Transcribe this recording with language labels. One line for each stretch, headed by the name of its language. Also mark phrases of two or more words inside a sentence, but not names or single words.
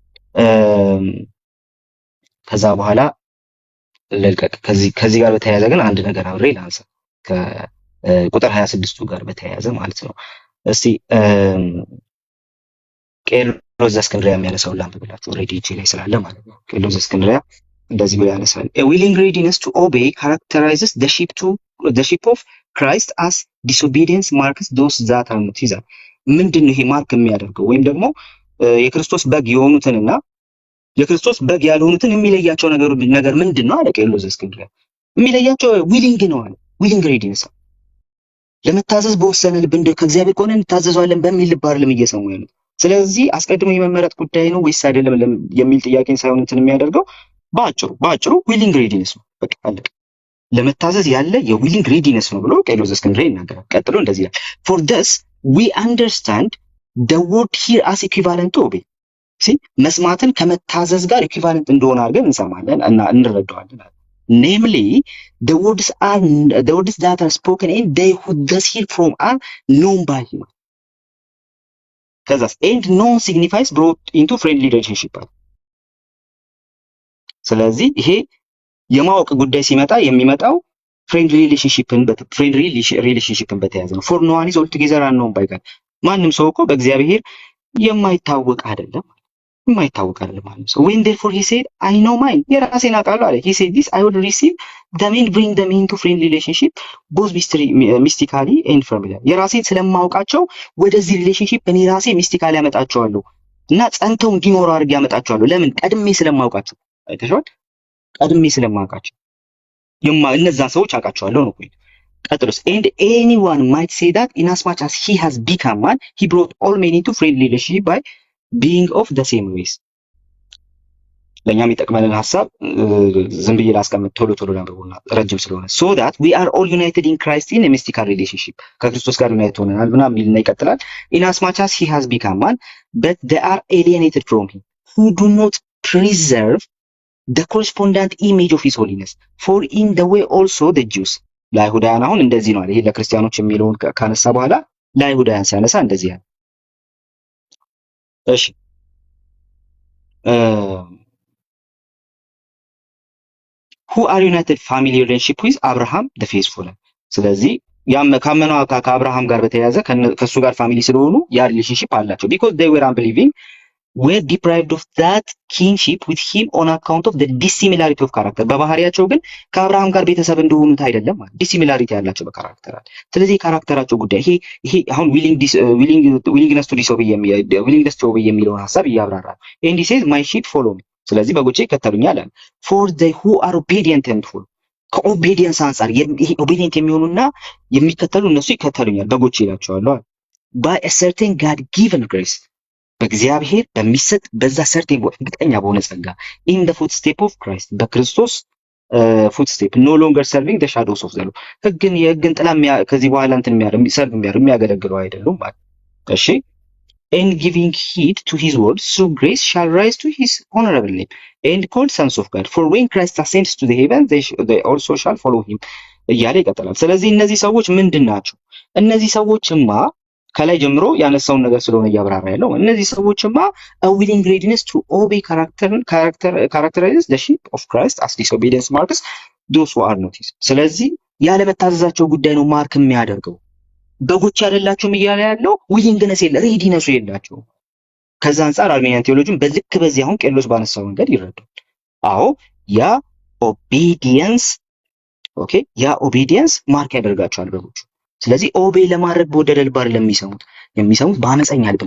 Amharic: ከዛ በኋላ ልልቀቅ። ከዚህ ጋር በተያያዘ ግን አንድ ነገር አብሬ ላንሳ ከቁጥር 26ቱ ጋር በተያያዘ ማለት ነው። እስቲ ቄርሎስ ዘእስክንድርያ የሚያነሳውን ላንብብላችሁ። ኦልሬዲ እጄ ላይ ስላለ ማለት ነው። ቄርሎስ ዘእስክንድርያ እንደዚህ ብሎ ያነሳል።
English: A willing readiness to obey characterizes the sheep of Christ as disobedience marks those that are not his.
Amharic: ምንድን ነው ይሄ ማርክ የሚያደርገው ወይም ደግሞ የክርስቶስ በግ የሆኑትንና የክርስቶስ በግ ያልሆኑትን የሚለያቸው ነገር ምንድን ነው አለ ቄርሎስ ዘእስክንድርያ። የሚለያቸው ዊሊንግ ነው አለ።
English: willing readiness
Amharic: ለመታዘዝ በወሰነ ልብ እንደ ከእግዚአብሔር ከሆነ እንታዘዛለን በሚል ልብ አይደለም እየሰሙ ያሉት። ስለዚህ አስቀድሞ የመመረጥ ጉዳይ ነው ወይስ አይደለም የሚል ጥያቄን ሳይሆን እንትን የሚያደርገው በአጭሩ
English: willing readiness
Amharic: ነው። በቃ አለቀ። ለመታዘዝ ያለ
English: የ willing readiness
Amharic: ነው ብሎ ቄርሎስ ዘእስክንድርያ ይናገራል። ቀጥሎ እንደዚህ ይላል
English: for thus we understand the word here as equivalent to obey.
Amharic: መስማትን ከመታዘዝ ጋር ኢኩቫለንት እንደሆነ አድርገን እንሰማለን እና እንረዳዋለን።
English: namely the words that are spoken and they who thus hear from are known by him. ከዛስ and known signifies brought into friendly relationship.
Amharic: ስለዚህ ይሄ የማወቅ ጉዳይ ሲመጣ የሚመጣው
English: friendly relationship
Amharic: በተያያዘ ነው።
English: for no one is altogether unknown by God.
Amharic: ማንም ሰው እኮ በእግዚአብሔር የማይታወቅ አይደለም ማንም ሰው።
English: when therefore he said I know mine
Amharic: የራሴን አውቃለሁ አለ።
English: he said this I would receive them and bring them into friendly relationship both mystically and familiar.
Amharic: የራሴን ስለማውቃቸው ወደዚህ ሪሌሽንሺፕ እኔ ራሴ ሚስቲካሊ ያመጣቸዋለሁ እና ጸንተው እንዲኖሩ አድርጌ ያመጣቸዋለሁ። ለምን? ቀድሜ ስለማውቃቸው። አይተሽዋል? ቀድሜ ስለማውቃቸው እነዛ ሰዎች አውቃቸዋለሁ ነው። ቀጥሎስ
English: and anyone might say that inasmuch as he has become man he brought all men into friendly relationship by being of the same race.
Amharic: ለኛ የሚጠቅመንን ሐሳብ ዝም ብዬ ላስቀምጥ ቶሎ ነውና ረጅም ስለሆነ
English: so that we are all united in Christ in a mystical relationship.
Amharic: ከክርስቶስ ጋር ዩናይት ሆነናል ምናምን ይልና ይቀጥላል።
English: inasmuch as he has become man but they are alienated from him who do not preserve the correspondent image of his holiness for in the way also the Jews.
Amharic: ለአይሁዳውያን አሁን እንደዚህ ነው አለ። ይሄ ለክርስቲያኖች የሚለውን ካነሳ በኋላ ለአይሁዳውያን ሲያነሳ እንደዚህ ያለ እሺ
English: who are united family relationship with Abraham the faithful.
Amharic: ስለዚህ ካመነው ከአብርሃም ጋር በተያያዘ ከሱ ጋር ፋሚሊ ስለሆኑ ያ ሪሌሽንሺፕ አላቸው
English: because they were unbelieving were deprived of that kinship with him on account of the dissimilarity of character.
Amharic: በባህሪያቸው ግን ከአብርሃም ጋር ቤተሰብ እንደሆኑት አይደለም ማለት ዲሲሚላሪቲ ያላቸው በካራክተር አለ። ስለዚህ ካራክተራቸው ጉዳይ ይሄ አሁን
English: willingness to disobey
Amharic: የሚለውን ሐሳብ እያብራራል።
English: and he says my sheep follow me.
Amharic: ስለዚህ በጎቼ ይከተሉኛል አለ።
English: for they who are obedient and full
Amharic: ከኦቤዲየንስ አንፃር ይሄ ኦቤዲየንት የሚሆኑና የሚከተሉ እነሱ ይከተሉኛል በጎቼ ይላቸዋል by
English: a certain God given grace
Amharic: በእግዚአብሔር በሚሰጥ በዛ ሰርቴን እርግጠኛ በሆነ ጸጋ
English: in the footstep of Christ በክርስቶስ footstep no longer serving the shadows of the law
Amharic: የሕግን ጥላ ከዚህ በኋላ እንትን የሚያገለግለው አይደሉም ማለት እሺ
English: and giving heed to his words through grace shall rise to his honorable name and called sons of God for when Christ ascends to the heavens they also shall follow him.
Amharic: እያለ ይቀጥላል። ስለዚህ እነዚህ ሰዎች ምንድን ናቸው? እነዚህ ሰዎችማ ከላይ ጀምሮ ያነሳውን ነገር ስለሆነ እያብራራ ያለው እነዚህ ሰዎችማ
English: a willing readiness to obey characterizes the sheep of Christ as disobedience marks those who are not his።
Amharic: ስለዚህ ያለመታዘዛቸው ጉዳይ ነው ማርክ የሚያደርገው። በጎች አይደላችሁም እያለ ያለው ዊሊንግነስ የለ ሬዲነሱ የላቸው። ከዛ አንጻር
English: Arminian theology
Amharic: በልክ በዚህ አሁን ቄርሎስ ባነሳው መንገድ ይረዳል። አዎ ያ ኦቤዲየንስ ኦኬ፣ ያ ኦቤዲየንስ ማርክ ያደርጋቸዋል በጎቹ። ስለዚህ ኦቤ ለማድረግ በወደደ ልብ አይደለም የሚሰሙት በአመፀኛ ልብ